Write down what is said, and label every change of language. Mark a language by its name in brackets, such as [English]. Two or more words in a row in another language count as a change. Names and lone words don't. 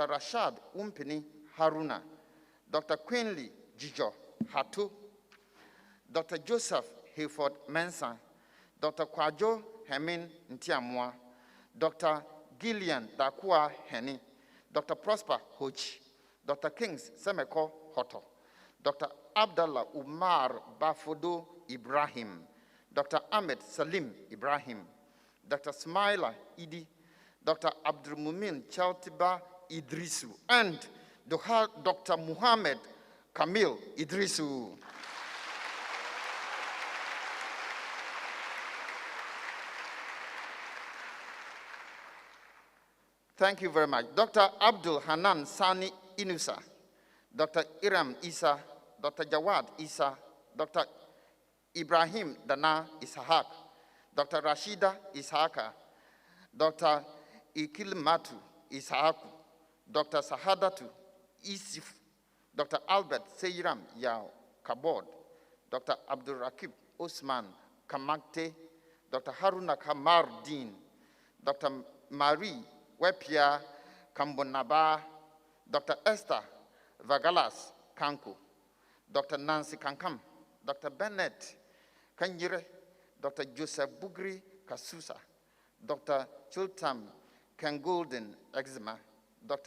[English] Rashad Umpini Haruna, Dr. Quinley Jijo Hatu, Dr. Joseph Hayford Mensah, Dr. Kwajo Hemin Ntiamwa, Dr. Gillian Dakua Henny, Dr. Prosper Hochi, Dr. Kings Semeko Hoto, Dr. Abdallah Umar Bafodo Ibrahim, Dr. Ahmed Salim Ibrahim, Dr. Smaila Idi, Dr. Abdulmumin Chaltiba Idrisu, and Dr. Muhammad Kamil Idrisu. Thank you very much. Dr. Abdul Hanan Sani Inusa, Dr. Iram Isa, Dr. Jawad Isa, Dr. Ibrahim Dana Ishaq, Dr. Rashida Ishaka, Dr. Ikilmatu Ishaku, Dr. Sahadatu Isif, Dr. Albert Seyram Yao Kabod, Dr. Abdul Rakib Osman Kamakte, Dr. Haruna Kamardin, Dr. Marie Wepia Kambonaba, Dr. Esther Vagalas Kanko, Dr. Nancy Kankam, Dr. Bennett Kanyire, Dr. Joseph Bugri Kasusa, Dr. Chiltam Kangolden Eczema, Dr.